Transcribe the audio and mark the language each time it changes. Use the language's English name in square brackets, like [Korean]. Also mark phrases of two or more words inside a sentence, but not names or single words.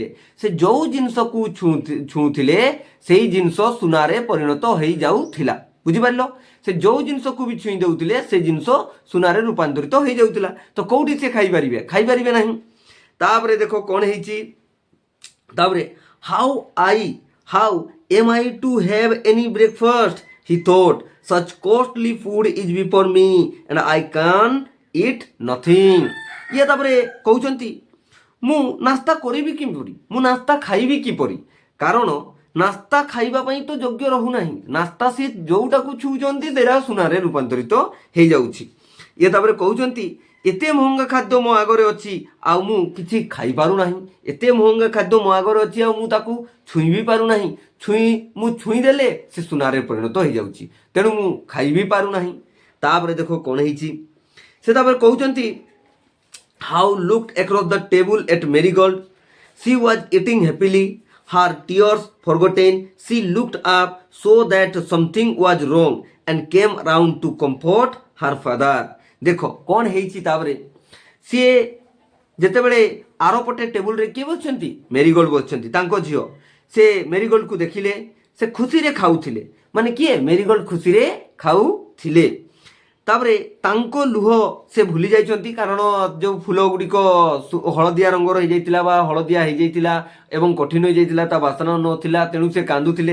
[Odia] ସେ ଯେଉଁ ଜିନିଷକୁ ଛୁଉଁଥିଲେ ସେଇ ଜିନିଷ ସୁନାରେ ପରିଣତ ହେଇଯାଉଥିଲା। ବୁଝିପାରିଲ, ସେ ଯେଉଁ ଜିନିଷକୁ ବି ଛୁଇଁ ଦେଉଥିଲେ ସେ ଜିନିଷ ସୁନାରେ ରୂପାନ୍ତରିତ ହେଇଯାଉଥିଲା। ତ କୋଉଠି ସେ ଖାଇପାରିବେ ନାହିଁ। ତାପରେ ଦେଖ କ'ଣ ହେଇଛି, ତାପରେ [English] How am I to have any breakfast? He thought, such costly food is before me and I can eat nothing. [Odia] ଇଏ ତାପରେ କହୁଛନ୍ତି ମୁଁ ନାସ୍ତା କରିବି କିପରି, ମୁଁ ନାସ୍ତା ଖାଇବି କିପରି, କାରଣ ନାସ୍ତା ଖାଇବା ପାଇଁ ତ ଯୋଗ୍ୟ ରହୁନାହିଁ। ନାସ୍ତା ସେ ଯେଉଁଟାକୁ ଛୁଉଁଛନ୍ତି ସେଇଟା ସୁନାରେ ରୂପାନ୍ତରିତ ହେଇଯାଉଛି। ଇଏ ତାପରେ କହୁଛନ୍ତି ଏତେ ମହଙ୍ଗା ଖାଦ୍ୟ ମୋ ଆଗରେ ଅଛି ଆଉ ମୁଁ କିଛି ଖାଇପାରୁନାହିଁ। ଏତେ ମହଙ୍ଗା ଖାଦ୍ୟ ମୋ ଆଗରେ ଅଛି ଆଉ ମୁଁ ତାକୁ ଛୁଇଁ ବି ପାରୁନାହିଁ। ମୁଁ ଛୁଇଁ ଦେଲେ ସେ ସୁନାରେ ପରିଣତ ହେଇଯାଉଛି, ତେଣୁ ମୁଁ ଖାଇବି ପାରୁନାହିଁ। ତାପରେ ଦେଖ କ'ଣ ହେଇଛି, ସେ ତାପରେ କହୁଛନ୍ତି [English] How looked across the table at Marigold. She was eating happily, her tears forgotten. She looked up, saw that something was wrong and came round to comfort her father. [Odia] ଦେଖ କ'ଣ ହେଇଛି, ତାପରେ ସିଏ ଯେତେବେଳେ ଆରପଟେ ଟେବୁଲରେ କିଏ ବସିଛନ୍ତି, ମେରିଗୋଲ୍ଡ ବସିଛନ୍ତି, ତାଙ୍କ ଝିଅ। ସେ ମେରିଗୋଲ୍ଡକୁ ଦେଖିଲେ, ସେ ଖୁସିରେ ଖାଉଥିଲେ, ମାନେ କିଏ, ମେରିଗୋଲ୍ଡ ଖୁସିରେ ଖାଉଥିଲେ। ତାପରେ ତାଙ୍କ ଲୁହ ସେ ଭୁଲି ଯାଇଛନ୍ତି, କାରଣ ଯେଉଁ ଫୁଲ ଗୁଡ଼ିକ ହଳଦିଆ ରଙ୍ଗର ହେଇଯାଇଥିଲା ବା ହଳଦିଆ ହେଇଯାଇଥିଲା ଏବଂ କଠିନ ହେଇଯାଇଥିଲା, ତା ବାସ୍ନା ନଥିଲା, ତେଣୁ ସେ କାନ୍ଦୁଥିଲେ।